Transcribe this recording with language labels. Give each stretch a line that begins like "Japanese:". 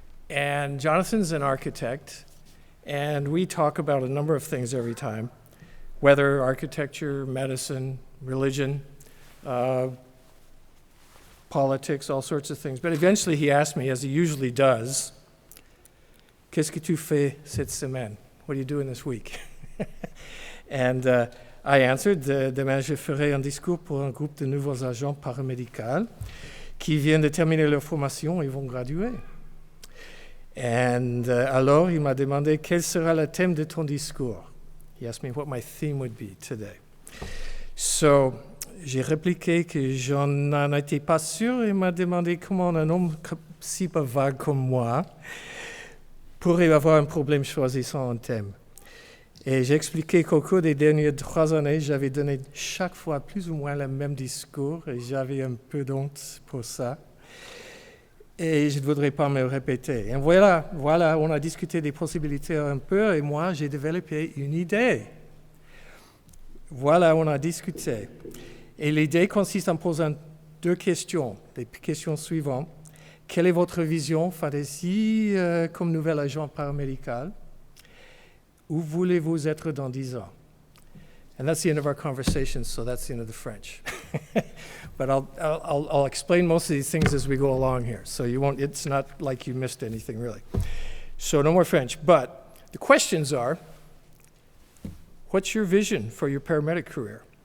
English: And Jonathan's an architect, and we talk about a number of things every time: weather, architecture, medicine, religion, politics, all sorts of things. But eventually he asked me, as he usually does,
French: "Qu'est-ce que tu fais cette semaine?"
English: What are you doing this week? And I answered,
French: "Demain je ferai un discours pour un groupe de nouveaux agents paramédicaux qui viennent de terminer leur formation et vont graduer." And alors il m'a demandé quel sera le thème de ton discours.
English: He asked me what my theme would be today.
French: So j'ai répliqué que j'en étais pas sûr et il m'a demandé comment un homme si bavard comme moi pourrait avoir un problème choisissant un thème. Et j'ai expliqué qu'au cours des dernières 3 années, j'avais donné chaque fois plus ou moins le même discours et j'avais un peu d'honte pour ça. Et je ne voudrais pas me répéter. Et voilà, on a discuté des possibilités un peu et moi, j'ai développé une idée. Voilà, on a discuté. Et l'idée consiste en posant 2 questions. Les questions suivantes. Quelle est votre vision fantasy comme nouvel agent paramédical? Où voulez-vous être dans 10 ans?
English: And that's the end of our conversation, so that's the end of the French. But I'll explain most of these things as we go along here, so you won't. It's not like you missed anything, really. So no more French. But the questions are, what's your vision for your paramedic career?